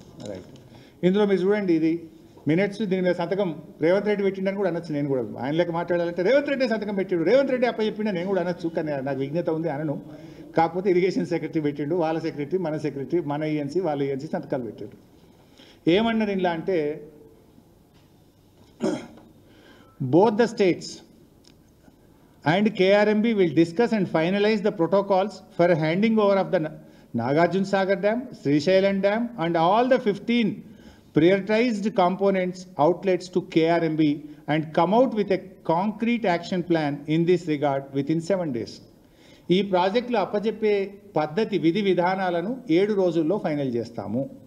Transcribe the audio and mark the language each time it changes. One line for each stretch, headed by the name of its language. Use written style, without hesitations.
Telugu: Right, ఇందులో మీరు చూడండి, ఇది మినిట్స్, దీని మీద సంతకం రేవంత్ రెడ్డి పెట్టిండని కూడా అనొచ్చు. నేను కూడా ఆయన లెక్క మాట్లాడాలంటే రేవంత్ రెడ్డి సంతకం పెట్టిండు, రేవంత్ రెడ్డి అప్పచెప్పిండ నేను కూడా అనొచ్చు, కానీ నాకు విజ్ఞత ఉంది అనను. కాకపోతే ఇరిగేషన్ సెక్రటరీ పెట్టిండు, వాళ్ళ సెక్రటరీ, మన ఈఎన్సీ, వాళ్ళ ఈఎన్సీ సంతకాలు పెట్టారు. ఏమన్నారు ఇలా అంటే,
English: both the states and KRMB will discuss and finalize the protocols for handing over of the Nagarjuna Sagar Dam, Srisailam Dam and all the 15 prioritized components outlets to KRMB and come out with a concrete action plan in this regard within 7 days.
Telugu: ఈ ప్రాజెక్టులు అప్పచెప్పే పద్ధతి విధి విధానాలను 7 రోజుల్లో final చేస్తాము.